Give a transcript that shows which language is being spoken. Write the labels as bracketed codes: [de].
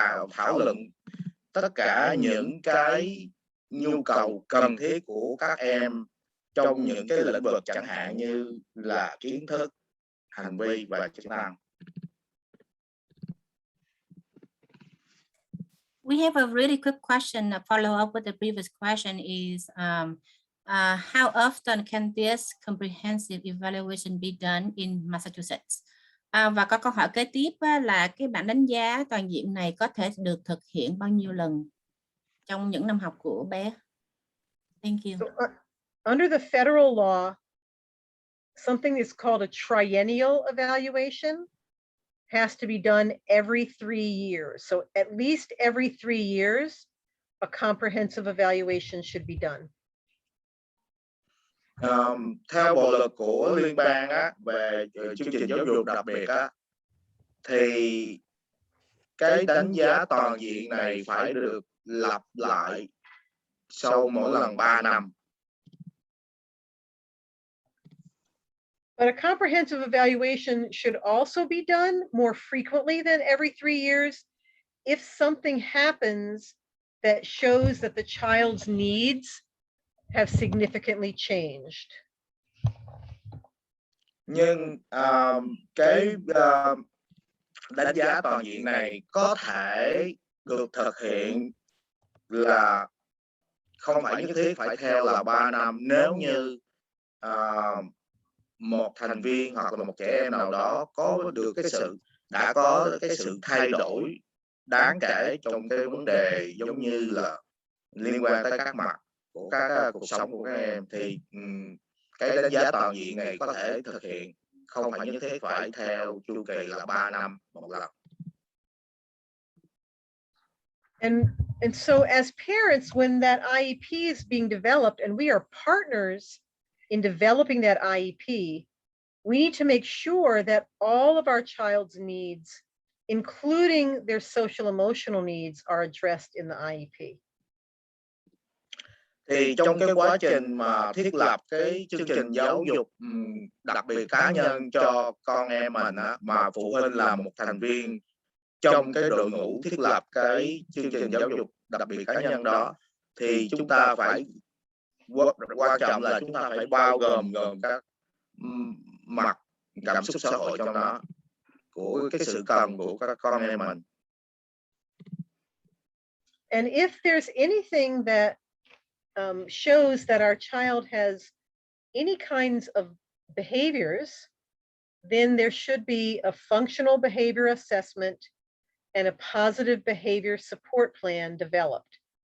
[vi] thảo luận tất cả những cái nhu cầu cần thiết của các em trong những cái lĩnh vực chẳng hạn như là kiến thức, hành vi và chức năng. [en] We have a really quick question, a follow up with the previous question is, how often can this comprehensive evaluation be done in Massachusetts? [vi] Và có câu hỏi kế tiếp là cái bảng đánh giá toàn diện này có thể được thực hiện bao nhiêu lần trong những năm học của bé? [en] Thank you. So, under the federal law, something is called a triennial evaluation has to be done every 3 years. So at least every 3 years, a comprehensive evaluation should be done. [vi] Theo bộ luật của liên bang á, về chương trình giáo dục đặc biệt á, thì cái đánh giá toàn diện này phải được lặp lại sau mỗi lần 3 năm. [en] But a comprehensive evaluation should also be done more frequently than every 3 years if something happens that shows that the child's needs have significantly changed. [vi] Nhưng cái đánh giá toàn diện này có thể được thực hiện là không phải nhất thiết phải theo là 3 năm nếu như một thành viên hoặc là một trẻ em nào đó đã có cái sự thay đổi đáng kể trong cái vấn đề giống như là liên quan tới các mặt của các cuộc sống của các em, thì cái đánh giá toàn diện này có thể thực hiện, không phải nhất thiết phải theo chu kỳ là 3 năm một lần. [en] And so as parents, when that IEP is being developed and we are partners in developing that IEP, we need to make sure that all of our child's needs, including their social emotional needs, are addressed in the IEP. [vi] Thì trong cái quá trình mà thiết lập cái chương trình giáo dục đặc biệt cá nhân cho con em mình á, mà phụ huynh là một thành viên trong cái đội ngũ thiết lập cái chương trình giáo dục đặc biệt cá nhân đó, thì chúng ta phải quan trọng là chúng ta phải bao gồm các mặt cảm xúc xã hội trong đó, của cái sự cần của các con em mình. [en] And if there's anything that shows that our child has any kinds of behaviors, then there should be a functional behavior assessment and a positive behavior support plan developed.